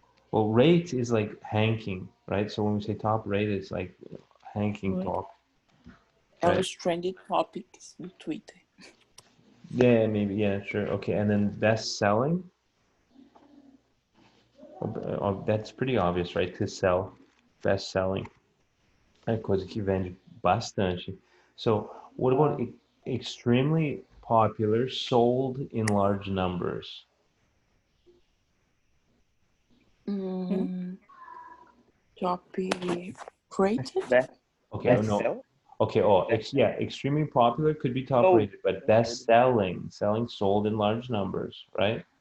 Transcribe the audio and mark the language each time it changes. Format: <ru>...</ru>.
<en>Well, rate is like hanking, right? So when we say top-rated, it's like hanking top.</en> <pt>É</pt> <en>Right.</en> <pt>os trending topics do Twitter.</pt> <en>Yeah, maybe. Yeah, sure. Okay, and then best-selling? That's pretty obvious, right? To sell, best-selling.</en> <pt>É coisa que vende bastante.</pt> <en>So, what about extremely popular, sold in large numbers? Top rated? Okay, I know. Okay, extremely popular could be top-rated, but best-selling, selling, sold in large numbers, right?</en>